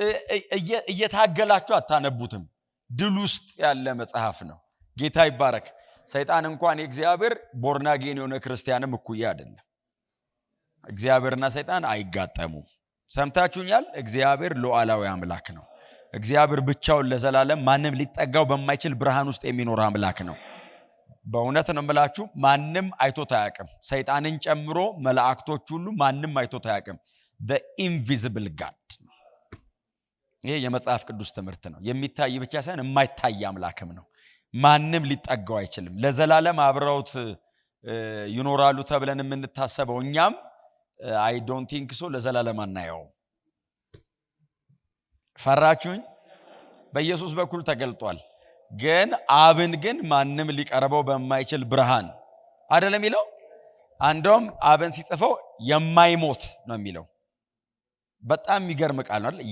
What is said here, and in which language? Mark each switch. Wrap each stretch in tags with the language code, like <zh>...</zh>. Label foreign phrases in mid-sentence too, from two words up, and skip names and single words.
<am>እየታገላችሁ አታነቡትም። ድል ውስጥ ያለ መጽሐፍ ነው። ጌታ ይባረክ። ሰይጣን እንኳን የእግዚአብሔር ቦርናጌን የሆነ ክርስቲያንም እኩያ አይደለም። እግዚአብሔርና ሰይጣን አይጋጠሙም። ሰምታችሁኛል? እግዚአብሔር ሉዓላዊ አምላክ ነው። እግዚአብሔር ብቻውን ለዘላለም ማንም ሊጠጋው በማይችል ብርሃን ውስጥ የሚኖር አምላክ ነው። በእውነት ነው የምላችሁ፣ ማንም አይቶት አያውቅም። ሰይጣንን ጨምሮ መላእክቶች ሁሉ ማንም አይቶት አያውቅም።</am> <en>the invisible God።</en> <am>ይሄ የመጽሐፍ ቅዱስ ትምህርት ነው። የሚታይ ብቻ ሳይሆን የማይታይ አምላክም ነው። ማንም ሊጠጋው አይችልም። ለዘላለም አብረውት ይኖራሉ ተብለን የምንታሰበው እኛም</am> <en>I don't think so</en> <am>ለዘላለም አናየውም። ፈራችሁኝ? በኢየሱስ በኩል ተገልጧል። ግን አብን ግን ማንም ሊቀርበው በማይችል ብርሃን አይደለም የሚለው። አንዶም አብን ሲጽፈው የማይሞት ነው የሚለው። በጣም የሚገርም ቃል ነው አይደል?</am>